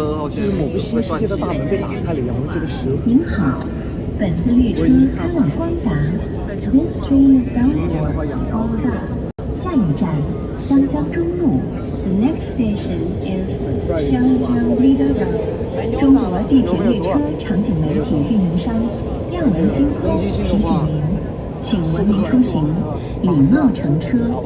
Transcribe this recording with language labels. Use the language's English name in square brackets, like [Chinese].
[Chinese] 就是某个新世界的大门被打开了一样，我就觉得蛇。您好，本次列车开往光达 [English] ，This train is bound for Gongda。 [Chinese] 下一站湘江中路 [English] ，The next station is Xiangjiang Leader Road。 [Chinese] 中国地铁列车场景媒体运营商亚文星空提醒您。请文明出行，礼貌乘车。